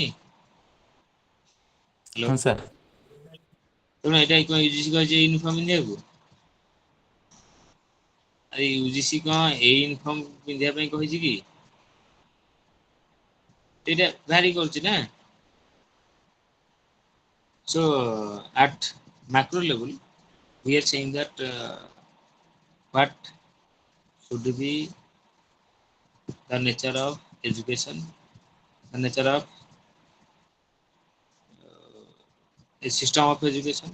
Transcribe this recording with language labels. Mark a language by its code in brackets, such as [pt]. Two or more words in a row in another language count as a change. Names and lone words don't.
[or] ହ୍ୟାଲୋ, ହଁ ସାର୍। ତେଣୁ ଏଇଟା କଣ ୟୁଜିସି କହିଛି ୟୁନିଫର୍ମ ପିନ୍ଧିବାକୁ? ଆରେ ୟୁଜିସି କଣ ଏଇ ୟୁନିଫର୍ମ ପିନ୍ଧିବା ପାଇଁ କହିଛି କି? ଏଇଟା ଭାରି କରୁଛି ନା। [en] So at macro level, we are saying that what should be the nature of education, the nature of a system of education.